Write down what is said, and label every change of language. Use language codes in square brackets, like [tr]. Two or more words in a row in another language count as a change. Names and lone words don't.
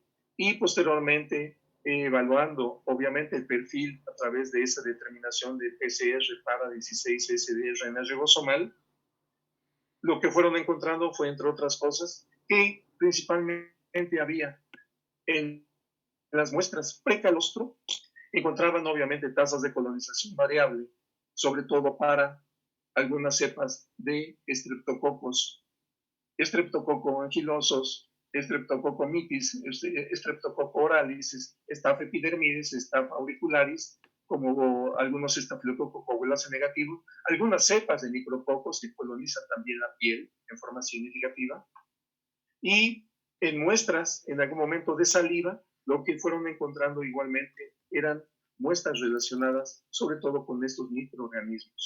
[es] Y posteriormente evaluando, obviamente, el perfil a través de esa determinación de PCR para 16S de RNA ribosomal, lo que fueron encontrando fue, entre otras cosas, que principalmente había en las muestras precalostro, encontraban obviamente tasas de colonización variable, sobre todo para algunas cepas de estreptococos, estreptococo anquilosos, estreptococo mitis, estreptococo oralis, staph epidermidis, staph auricularis, como algunos estafilococo coagulase negativo, algunas cepas de micrococos que colonizan también la piel en forma significativa, y en muestras, en algún momento de saliva, lo que fueron encontrando igualmente eran muestras relacionadas sobre todo con estos microorganismos.